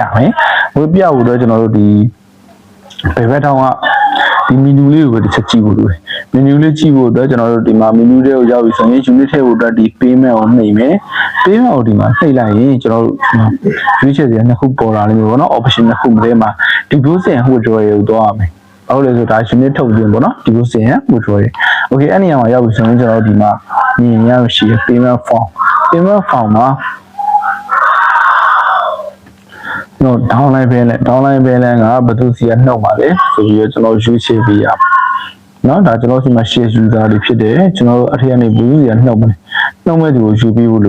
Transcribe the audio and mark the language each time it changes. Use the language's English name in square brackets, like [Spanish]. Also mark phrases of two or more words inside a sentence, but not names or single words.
[Burmese] မယ်ဟိုပြဖို့တော့ကျွန်တော်တို့ဒီဘယ်ဘက်ထောင်ကဒီ menu လေးကိုပဲတစ်ချက်ကြည့်ဖို့လိုတယ် menu လေးကြည့်ဖို့အတွက်ကျွန်တော်တို့ဒီမှာ menu တွေကိုရောက်ပြီဆိုရင် unit ထည့်ဖို့အတွက်ဒီ payment ကိုနှိပ်မယ် payment ကိုဒီမှာနှိပ်လိုက်ရင်ကျွန်တော်တို့ရွေးချယ်စရာနှစ်ခုပေါ်လာလိမ့်မယ်ပေါ့နော် option နှစ်ခုထဲမှာ [English] deposit and withdrawal [Burmese] ကိုသွားရမယ်ဟုတ်လေဆိုဒါ unit ထုတ်ခြင်းပေါ့နော် [English] deposit and withdrawal [Burmese] okay အဲ့နေရာမှာရောက်ပြီဆိုရင်ကျွန်တော်တို့ဒီမှာမြင်ရရှိ [English] payment form [Burmese] မှာ နော် [English] downline balance [Burmese] ကဘယ်သူစီကနှုတ်ပါလဲဆိုပြီးတော့ကျွန်တော်ရွေးချယ်ပေးရနော်ဒါကျွန်တော်စီမှာ [English] share user [Burmese] တွေဖြစ်တယ်ကျွန်တော်တို့အထက်ကနေဘယ်သူစီကနှုတ်မလဲနှုတ်မဲ့သူကိုယူပေးဖို့လို